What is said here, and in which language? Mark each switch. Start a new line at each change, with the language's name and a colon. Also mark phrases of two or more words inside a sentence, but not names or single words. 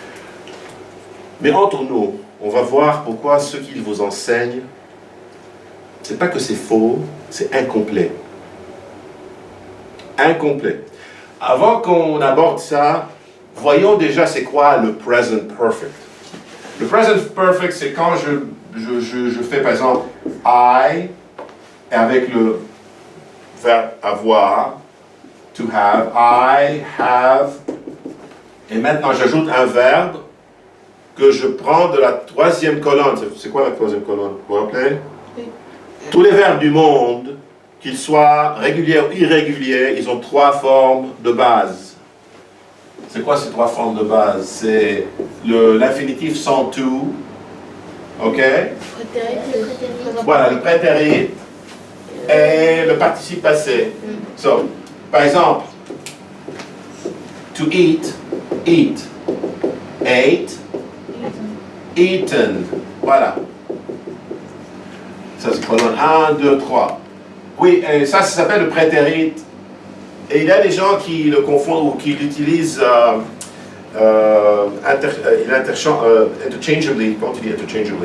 French: Mais entre nous, on va voir pourquoi ce qu'ils vous enseignent c'est pas que c'est faux, c'est incomplet. Incomplet. Avant qu'on aborde ça, voyons déjà c'est quoi le
English: present perfect.
French: Le
English: present perfect,
French: c'est quand je fais par exemple I, et avec le verbe avoir,
English: to have, I have,
French: et maintenant j'ajoute un verbe que je prends de la troisième colonne. C'est quoi la troisième colonne? Vous vous rappelez? Oui. Tous les verbes du monde, qu'ils soient réguliers ou irréguliers, ils ont trois formes de base. C'est quoi ces trois formes de base? C'est l'infinitif sans tout, ok? Voilà, le prétérit et le participe passé. So, par exemple,
English: to eat, eat, ate, eaten.
French: Voilà. Ça c'est colonne 1, 2, 3. Oui, et ça s'appelle le prétérit. Et il y a des gens qui le confondent ou qui l'utilisent interchangeably. Comment tu dis interchangeably?